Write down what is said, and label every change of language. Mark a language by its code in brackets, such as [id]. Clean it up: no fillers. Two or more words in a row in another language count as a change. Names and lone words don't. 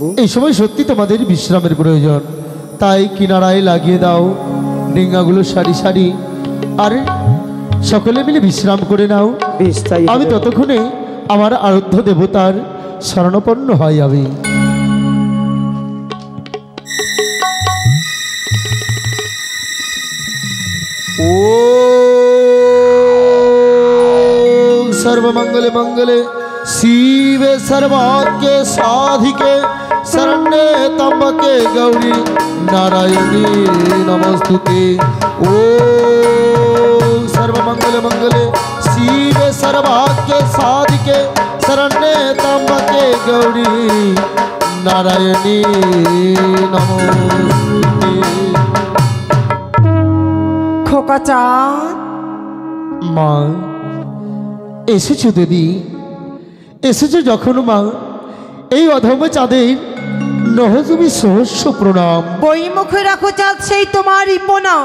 [bn] এই সময় সত্যি তোমাদের বিশ্রামের প্রয়োজন, তাই কিনারায় লাগিয়ে দাও ডিঙ্গাগুলো সারি সারি, আর সকলে মিলে বিশ্রাম করে নাও। বেশ তাই আমি ততক্ষণে আমার আরাধ্য দেবতার শরণাপন্ন হয় আমি। [sa] ও सर्वमंगले मंगले शिवे सर्वाग्ये साधिके शरण्ये त्र्यंबके गौरी नारायणी नमस्तुते। ओ सर्वमंगले मंगले शिवे सर्वाग्ये साधिके शरण्ये त्र्यंबके गौरी नारायणी नमस्तुते। [bn] খোকা চাঁদ মা এসেছো দেবী, এসেছো যখন মা এই অধম চাঁদের নহ তুমি সহস্র প্রণাম। বই মুখে রাখো চাঁদ সেই তোমারই প্রণাম।